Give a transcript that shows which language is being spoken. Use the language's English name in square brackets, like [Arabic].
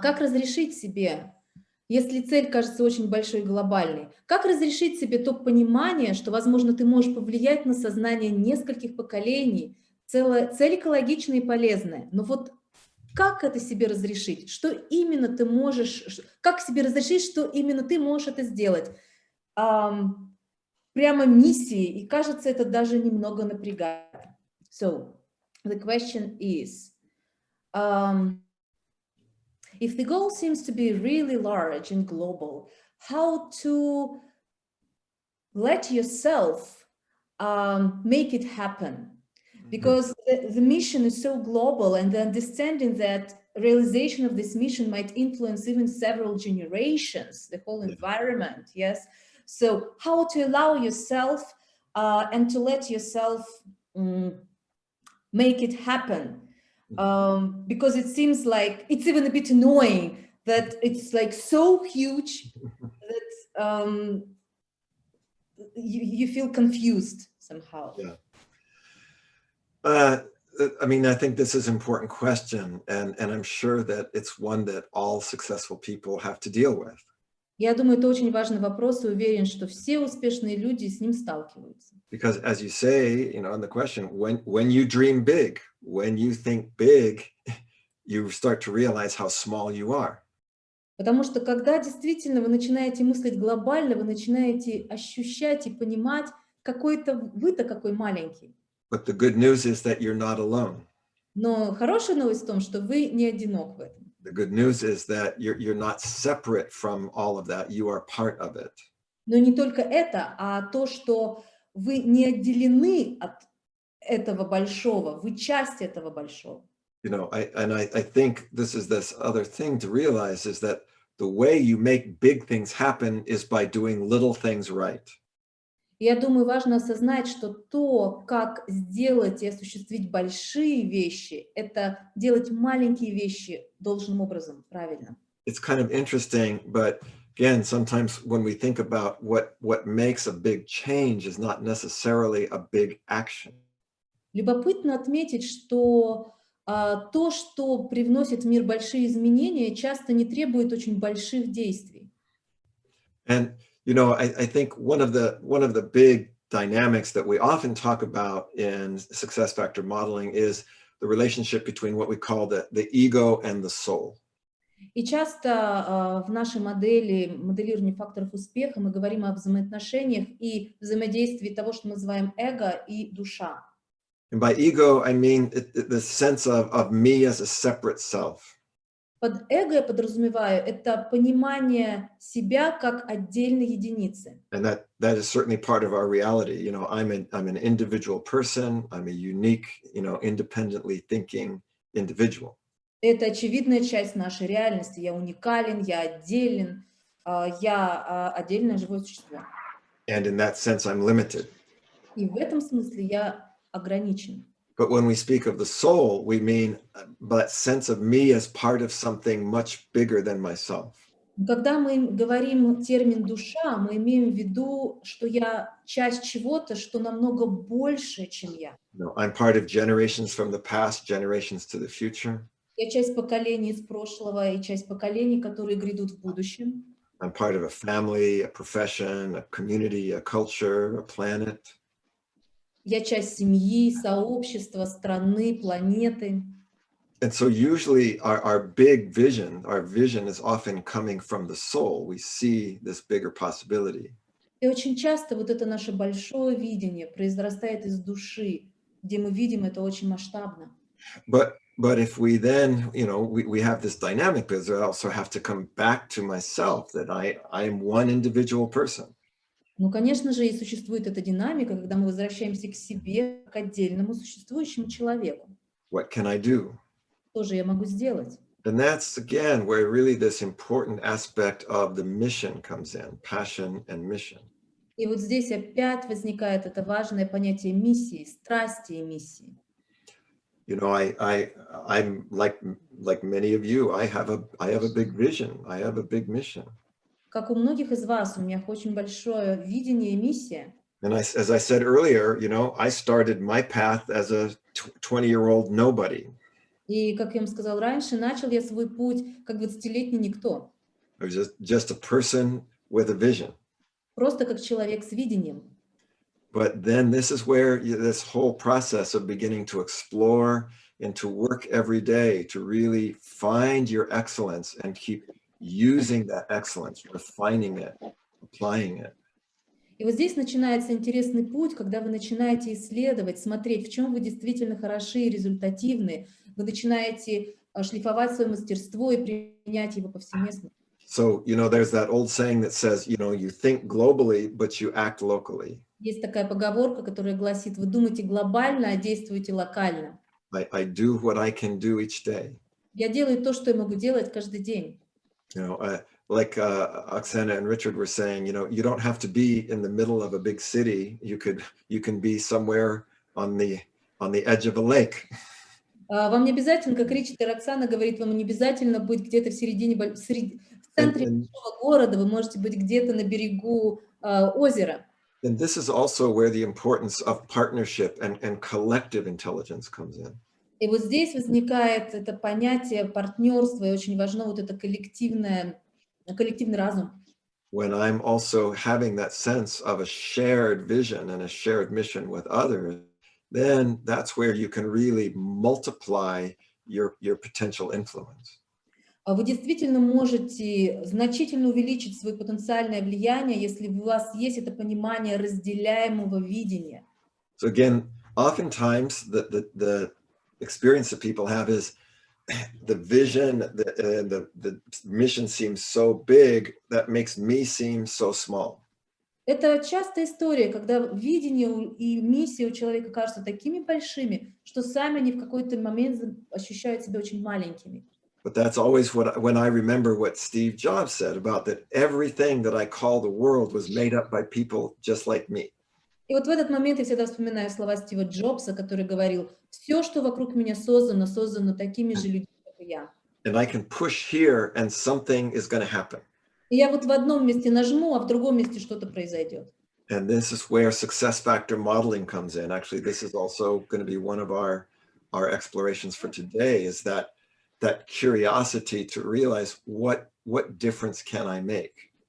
[Russian] Как разрешить себе, если цель кажется очень большой и глобальной, как разрешить себе то понимание, что, возможно, ты можешь повлиять на сознание нескольких поколений, цель экологичная и полезная, но вот как это себе разрешить? Что именно ты можешь, как себе разрешить, что именно ты можешь это сделать? Прямо миссии, и кажется, это даже немного напрягает. [English] So, the question is, if the goal seems to be really large and global, how to let yourself make it happen? Because the mission is so global, and the understanding that realization of this mission might influence even several generations, the whole environment, yes? So how to allow yourself and to let yourself make it happen? Because it seems like it's even a bit annoying that it's like so huge that you feel confused somehow. Yeah. I mean, I think this is an important question, and I'm sure that it's one that all successful people have to deal with. [Russian] Я думаю, это очень важный вопрос, и уверен, что все успешные люди с ним сталкиваются. [English] Because as you say, in the question, when you dream big, when you think big, you start to realize how small you are. [Russian] Потому что когда действительно вы начинаете мыслить глобально, вы начинаете ощущать и понимать, какой-то вы-то какой маленький. [English] But the good news is that you're not alone. [Russian] Но хорошая новость в том, что вы не одинок в этом. [English] The good news is that you're not separate from all of that. You are part of it. [Russian] Но не только это, а то, что вы не отделены от этого большого, вы часть этого большого. [English] I think this other thing to realize is that the way you make big things happen is by doing little things right. [Russian] Я думаю, важно осознать, что то, как сделать и осуществить большие вещи, это делать маленькие вещи должным образом, правильно. [English] It's kind of interesting, but again, sometimes when we think about what makes a big change is not necessarily a big action. [Russian] Любопытно отметить, что то, что привносит в мир большие изменения, часто не требует очень больших действий. [English] And I think one of the big dynamics that we often talk about in success factor modeling is the relationship between what we call the ego and the soul. [Russian] И часто в нашей моделировании факторов успеха мы говорим о взаимоотношениях и взаимодействии того, что мы называем эго и душа. [English] And by ego, I mean the sense of me as a separate self. [Russian] Под эго я подразумеваю это понимание себя как отдельной единицы. [English] And that is certainly part of our reality. I'm an individual person. I'm a unique, independently thinking individual. [Russian] Это очевидная часть нашей реальности. Я уникален, я отделен, я отдельное живое существо. [English] And in that sense, I'm limited. [Russian] И в этом смысле я ограничен. [English] But when we speak of the soul, we mean that sense of me as part of something much bigger than myself. [Russian] Когда мы говорим термин «душа», мы имеем в виду, что я часть чего-то, что намного больше, чем я. [English] I'm part of generations from the past, generations to the future. [Russian] Я часть поколений из прошлого и часть поколений, которые грядут в будущем. [English] I'm part of a family, a profession, a community, a culture, a planet. [Russian] Я часть семьи, сообщества, страны, планеты. [English] And so usually our big vision, our vision is often coming from the soul. We see this bigger possibility. [Russian] И очень часто вот это наше большое видение произрастает из души, где мы видим это очень масштабно. [English] But But if we then, we have this dynamic because I also have to come back to myself that I am one individual person. [Russian] Ну, конечно же, и существует эта динамика, когда мы возвращаемся к себе, к отдельному существующему человеку. [English] What can I do? [Russian] Что же я могу сделать? [English] And that's, again, where really this important aspect of the mission comes in, passion and mission. [Russian] И вот здесь опять возникает это важное понятие миссии, страсти и миссии. [English] I'm like many of you, I have a big vision, I have a big mission. [Russian] Как у многих из вас, у меня очень большое видение и миссия. [English] And as I said earlier, I started my path as a 20-year-old nobody. [Russian] И, как я вам сказал раньше, начал я свой путь как 20-летний никто. [English] I was just a person with a vision. [Russian] Просто как человек с видением. [English] But then this is where this whole process of beginning to explore and to work every day to really find your excellence and keep using that excellence, refining it, applying it. [Russian] И вот здесь начинается интересный путь, когда вы начинаете исследовать, смотреть, в чем вы действительно хороши и результативны. Вы начинаете шлифовать свое мастерство и применять его повсеместно. [English] So, there's that old saying that says, you think globally, but you act locally. [Russian] Есть такая поговорка, которая гласит: вы думаете глобально, а действуете локально. [English] I do what I can do each day. [Russian] Я делаю то, что я могу делать каждый день. [English] Like Oksana and Richard were saying, you don't have to be in the middle of a big city. You can be somewhere on the edge of a lake. [Russian] Вам не обязательно, как Ричард и Роксана говорит, вам не обязательно быть где-то в середине, в центре большого города, вы можете быть где-то на берегу озера. [English] And this is also where the importance of partnership and collective intelligence comes in. [Russian] И вот здесь возникает это понятие партнерства, и очень важно вот это коллективный разум. [English] When I'm also having that sense of a shared vision and a shared mission with others, then that's where you can really multiply your potential influence. [Russian] Вы действительно можете значительно увеличить свое потенциальное влияние, если у вас есть это понимание разделяемого видения. [English] So again, oftentimes the experience that people have is the vision, the mission seems so big that makes me seem so small. [Russian] Это частая история, когда видение и миссия у человека кажутся такими большими, что сами они в какой-то момент ощущают себя очень маленькими. [English] But that's always when I remember what Steve Jobs said about that everything that I call the world was made up by people just like me. [Russian] И вот в этот момент я всегда вспоминаю слова Стива Джобса, который говорил: все, что вокруг меня создано такими же людьми, как и я. [English] And I can push here and something is going to happen. [Russian] И я вот в одном месте нажму, а в другом месте что-то произойдет. [English] And this is where success factor modeling comes in. Actually, this is also going to be one of our explorations for today, is that curiosity to realize what difference can I make.